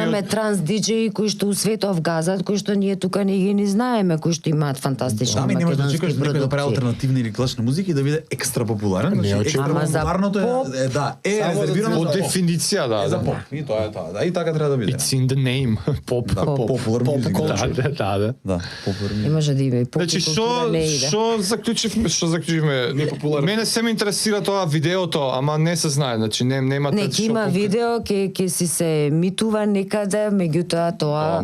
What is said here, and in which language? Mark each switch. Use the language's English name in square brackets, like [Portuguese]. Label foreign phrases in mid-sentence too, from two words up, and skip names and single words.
[Macedonian] имаме од- транс диџеи кои што у светов газат, кои што ние тука не ги ни знаеме, кои што имаат фантастични Ами немаш да македонски чекаш некој да прави продукции. алтернативна или класична музика и да биде екстра популарен. Значи, очекувам. екстра Ама за популарното поп- е да, е Само за резервирано По за поп. дефиниција, да. Е за да. поп. И тоа е тоа. Да, и така треба да биде. [English] It's in the name. [Macedonian] Поп. Да, популар Поп музика. [English] culture. [Macedonian] Да. Да, популар музика. И може да има и поп Значи, култура не иде. што заклучивме? Мене се ме интересира тоа видеото, ама не се знае, значи немате Не, ќе има видео, ќе си се емитува некаде, меѓутоа тоа...